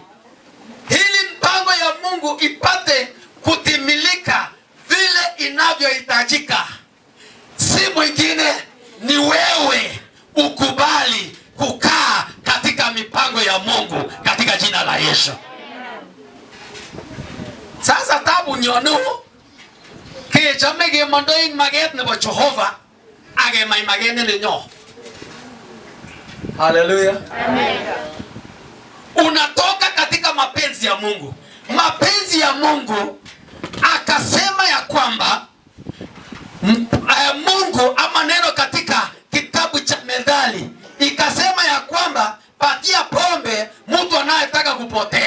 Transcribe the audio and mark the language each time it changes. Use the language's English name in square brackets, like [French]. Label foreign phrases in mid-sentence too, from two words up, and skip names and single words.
[Swahili] Ili mpango ya Mungu ipate kutimilika vile inavyohitajika, si mwingine ni wewe ukubali kukaa katika mipango ya Mungu katika jina la Yesu. [Kalenjin] Sasa tabu nyonu ke chamege mondoing maget nebo Jehova age mai magene le nyo. [Swahili] Haleluya. Amen. Unatoka katika mapenzi ya Mungu. Mapenzi ya Mungu akasema ya kwamba Mungu ama neno katika kitabu cha Methali ikasema ya kwamba patia pombe mtu anayetaka kupotea.